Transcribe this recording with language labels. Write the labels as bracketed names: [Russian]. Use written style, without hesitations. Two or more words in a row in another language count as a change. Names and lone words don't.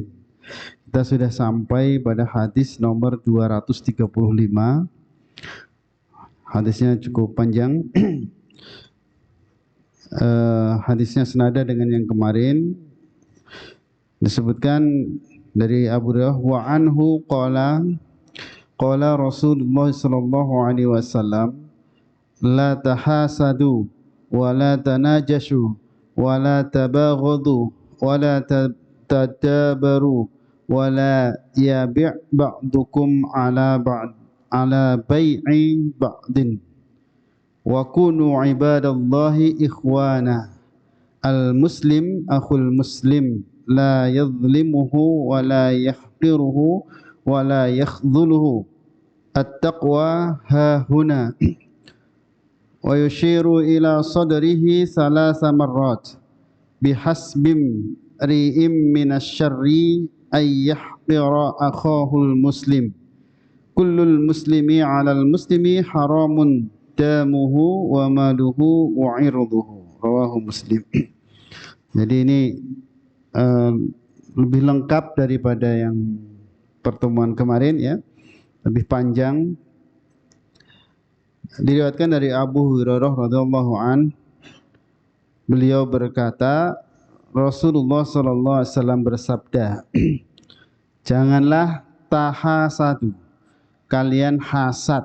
[Indonesian] Kita sudah sampai pada hadis nomor 235. Hadisnya cukup panjang. Hadisnya senada dengan yang kemarin. Disebutkan dari [Arabic] Abu Hurairah وعنه قال رسول الله صلى الله عليه وسلم لا تحاسدوا ولا تناجشوا و لا تباغضوا ولا تدابروا ولا يبع بعضكم على بيع بعض و كونوا عباد الله إخوانا المسلم أخو المسلم لا يظلمه و لا يحقره ولا يخذله التقوى هاهنا ويشير إلى صدره ثلاث مرات بحسب امرئ من الشر أن يحقر أخاه المسلم كل المسلم على المسلم حرام دمه وماله وعرضه. رواه مسلم. [Indonesian] Jadi ini lebih lengkap daripada yang pertemuan kemarin ya, lebih panjang. Diriwayatkan dari Abu Hurairah [Arabic] رضي الله عنه, [Indonesian] beliau berkata, Rasulullah [Arabic] صلى الله عليه وسلم [Indonesian] bersabda, janganlah tahasadu, kalian hasad.